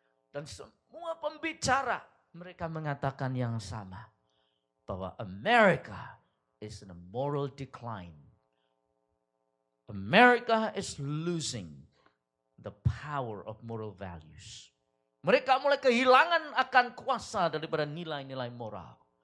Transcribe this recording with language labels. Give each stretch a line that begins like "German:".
Indonesian: Dan semua pembicara, mereka mengatakan yang sama.
English: Bahwa America is in a moral decline. America is losing the power of moral values.
Indonesian: Mereka mulai kehilangan akan kuasa daripada nilai-nilai moral.